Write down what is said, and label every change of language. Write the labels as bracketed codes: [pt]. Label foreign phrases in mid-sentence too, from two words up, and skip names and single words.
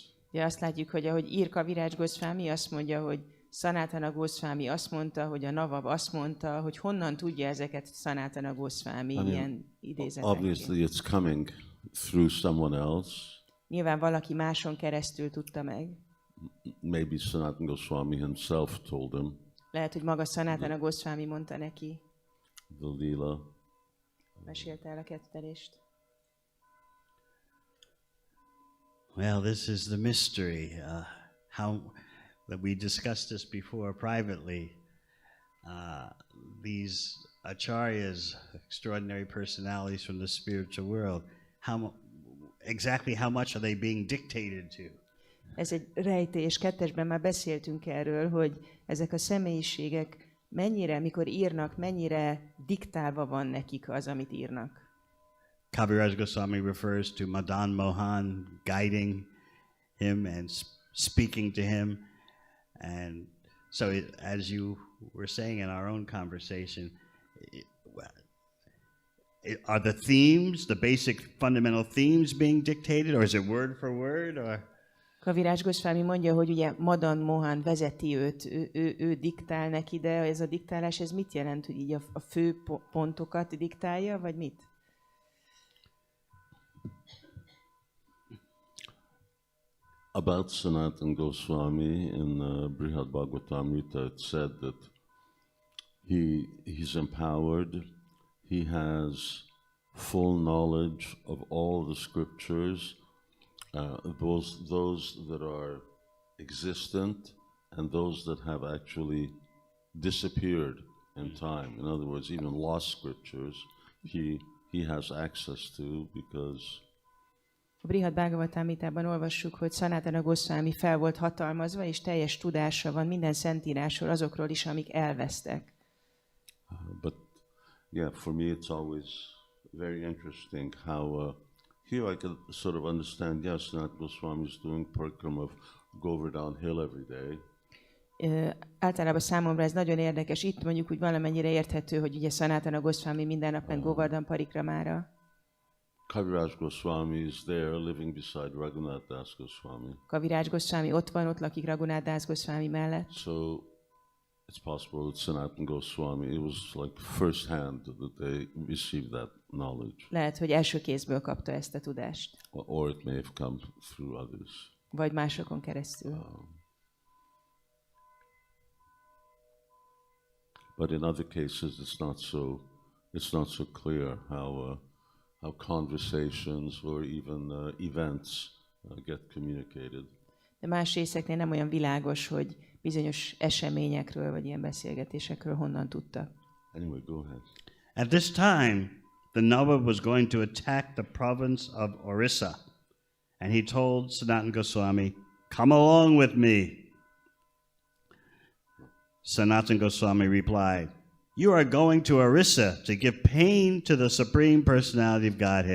[hu] Ja, azt látjuk, hogy ahogy ír Kaviraj Goswami, azt mondja, hogy Sanatana Goswami azt mondta, hogy a Nawab azt mondta, hogy honnan tudja ezeket Sanatana Goswami ilyen idézetekként. [en] Obviously it's coming through someone else. [hu] Nyilván valaki máson keresztül tudta meg. [en] Maybe Sanatana Goswami himself told him [hu] Lehet, hogy maga Sanatana Goswami mondta neki. [en] the lila. [hu] Mesélte el a kettelést. [en] Well, this is the mystery. How that we discussed this before privately. These acharyas, extraordinary personalities from the spiritual world, exactly how much are they being dictated to? [hu] Ez egy rejtély, és kettesben már beszéltünk erről, hogy ezek a személyiségek mennyire, mikor írnak, mennyire diktálva van nekik az, amit írnak. [en] Kaviraj Goswami refers to Madan Mohan guiding him and speaking to him. And so, as you were saying in our own conversation, are the themes, the basic fundamental themes being dictated, or is it word for word, or? [hu] Kaviraj Goswami mondja, hogy ugye Madan Mohan vezeti őt, ő diktál neki, de ez a diktálás, ez mit jelent, hogy így a fő pontokat diktálja, vagy mit? [en] About Sanatana Goswami in Brihad Bhagavatamrita, it said that he's empowered, he has full knowledge of all the scriptures, those that are existent and those that have actually disappeared in time. In other words, even lost scriptures, he has access to, because [hu] A Brihad Bhagavatamritában olvassuk, hogy Sanatana Goswami fel volt hatalmazva, és teljes tudása van minden szentírásról, azokról is, amik elvesztek. [en] But yeah, for me it's always very interesting how here I can sort of understand, yes, Sanatana Goswami is doing parikrama of Govardhan Hill every day. [hu] Általában számomra ez nagyon érdekes. Itt mondjuk úgy valamennyire érthető, hogy ugye Sanatana Goswami minden nap ment Govardhan parikramára. [en] Kaviraj Goswami is there living beside Raghunath Das Goswami. [hu] Kaviraj Goswami ott van, ott lakik Raghunath Das Goswami mellett. [en] So it's possible that Sanatana Goswami, it was like first hand that they received that knowledge. [hu] Lehet, hogy első kézből kapta ezt a tudást. [en] Or it may have come through others. [hu] Vagy másokon keresztül. [en] But in other cases, it's not so clear how conversations or even events get communicated. [hu] De más részeknél nem olyan világos, hogy bizonyos eseményekről vagy ilyen beszélgetésekről honnan tudta. [en] Anyway, go ahead. At this time, the Nawab was going to attack the province of Orissa, and he told Sanatana Goswami, "Come along with me." Sanatana Goswami replied, "You are going to Orissa to give pain to the Supreme Personality of Godhead.